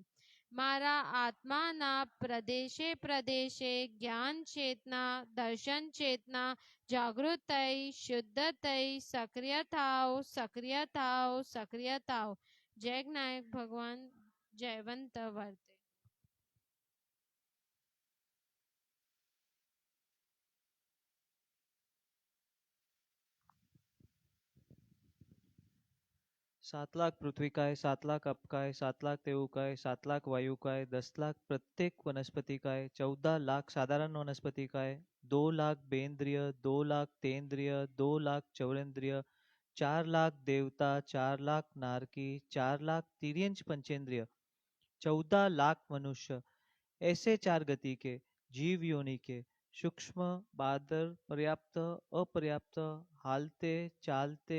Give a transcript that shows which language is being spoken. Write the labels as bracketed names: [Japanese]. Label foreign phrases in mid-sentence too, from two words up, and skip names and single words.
[Gujarati] મારા આત્માના પ્રદેશે પ્રદેશે જ્ઞાન ચેતના દર્શન ચેતના જાગૃત થઈ શુદ્ધ થઈ સક્રિયતાઓ સક્રિયતાઓ સક્રિયતાઓ. જય જ્ઞાયક ભગવાન જયવંત વર્તે. [Hindi] सात लाख पृथ्वी काय, 7 लाख अप काय, 7 लाख तेऊ काय, 7 लाख वायू काय, 10 लाख प्रत्येक वनस्पति काय, 14 लाख साधारण वनस्पति काय, 2 लाख बेंद्रिय, 2 लाख तेंद्रिय, 2 लाख चौरेंद्रिय, 4 लाख देवता, 4 लाख नारकी, 4 लाख तिर्यंच पंचेंद्रिय, 14 लाख मनुष्य, ऐसे 4 गति के जीव योनि के सूक्ष्म बादर पर्याप्त अपर्याप्त हालते चालते